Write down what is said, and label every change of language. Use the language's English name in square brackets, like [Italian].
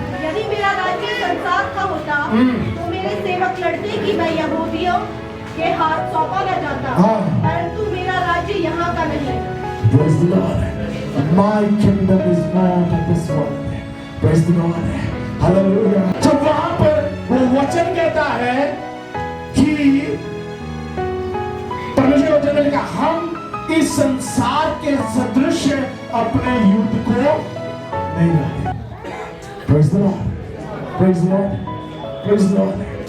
[Hindi] यदि मेरा राज्य संसार का होता तो मेरे सेवक लड़के की मैं यहूदियों के हाथ सौंपा न जाता, परंतु मेरा राज्य यहाँ का नहीं। [English] Praise the Lord. My kingdom is not of this world. Praise the Lord. Hallelujah. [Hindi] जब वहां पर वो वचन कहता है कि परमेश्वर वचन ने कहा हम इस संसार के सदृश अपने युद्ध को नहीं लड़ते। [English] Praise the Lord. Praise the Lord. Praise the Lord.